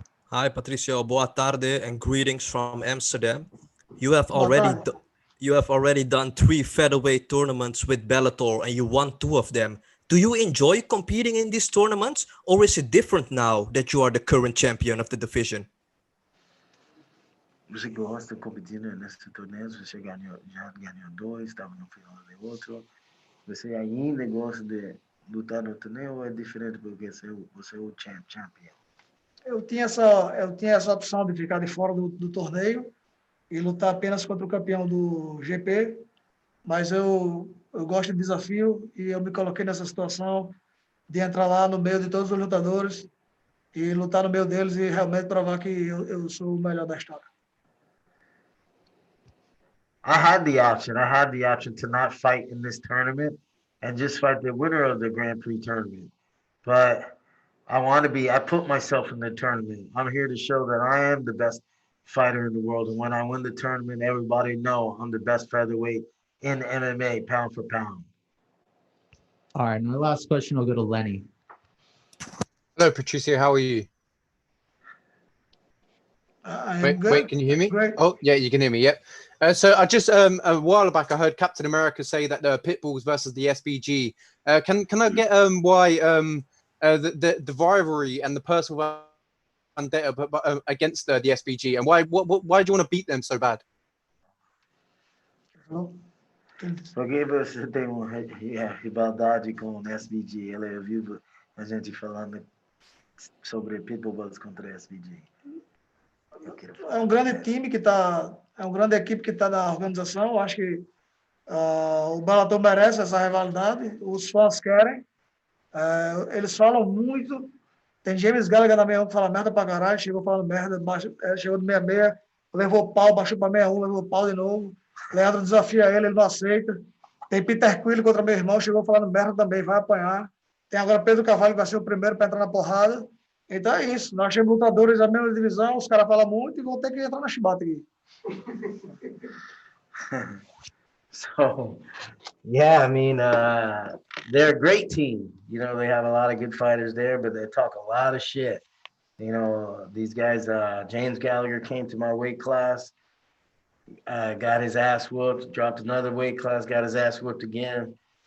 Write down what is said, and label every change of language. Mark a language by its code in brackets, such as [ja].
[en] Hi, Patricio. [pt] Boa tarde [en] and greetings from Amsterdam. You have already done 3 featherweight tournaments with Bellator and you won 2 of them. Do you enjoy competing in these tournaments, or is it different now that you are the current champion of the division? [pt] Você gosta de competir nesses torneios? Você já ganhou 2, estava no final de outro. Você ainda gosta de lutar no torneio ou é diferente porque você é o champion? Eu tinha essa opção de ficar de fora do torneio e lutar apenas contra o campeão do GP, mas eu gosto de desafio e eu me coloquei nessa situação de entrar lá no meio de todos os lutadores e lutar no meio deles e realmente provar que eu sou o melhor da história. [en] I had the option to not fight in this tournament and just fight the winner of the Grand Prix tournament. But I put myself in the tournament. I'm here to show that I am the best fighter in the world. And when I win the tournament, everybody know I'm the best featherweight in MMA, pound for pound. All right, my last question will go to Lenny. Hello, Patricio. How are you? Wait, can you hear me? Great. Oh, yeah, you can hear me. Yep. So I just a while back I heard Captain America say that the Pitbulls versus the SBG. Can I get why the rivalry and the personal vendetta against the SBG, and why do you want to beat them so bad? [pt] Porque você tem uma rivalidade com o SBG. Ela ouviu a gente falando sobre Pitbull contra o SBG. É um grande time é uma grande equipe que está na organização. Eu acho que o Bellator merece essa rivalidade. Os fãs querem. Eles falam muito. Tem James Gallagher na 61 que fala merda pra caralho. Chegou falando merda, chegou de 66, levou pau, baixou pra 61, levou pau de novo. Leandro desafia ele não aceita. Tem Peter Quille contra meu irmão, chegou falando merda também, vai apanhar. Tem agora Pedro Carvalho, que vai ser o primeiro para entrar na porrada. Então é isso. Nós temos lutadores da mesma divisão, os caras falam muito e vão ter que entrar na chibata aqui. [en] So, yeah, I mean, they're a great team. You know, they have a lot of good fighters there, but they talk a lot of shit. You know, these guys, James Gallagher came to my weight class, got his ass whooped, dropped another weight class, got his ass whooped again.